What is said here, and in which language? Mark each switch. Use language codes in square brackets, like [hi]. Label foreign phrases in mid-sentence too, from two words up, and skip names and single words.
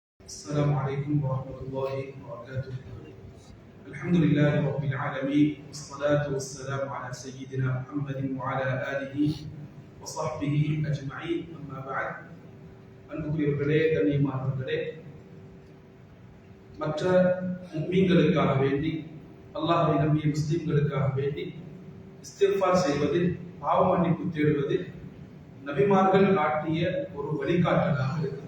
[ar] السلام عليكم ورحمة الله وبركاته. الحمد لله رب العالمين والصلاة والسلام على سيدنا محمد وعلى آله وصحبه أجمعين. أما بعد [ta] அன்புக்குரியவர்களே, கண்ணியமானவர்களே, மற்ற முஃமின்களுக்காக வேண்டி, அல்லாஹ்வை நம்பிய முஸ்லிம்களுக்காக வேண்டி இஸ்திக்ஃபார் செய்வது, பாவ மன்னிப்பு தேடுவது நபிமார்கள் காட்டிய ஒரு வழிகாட்டலாக இருக்கிறது.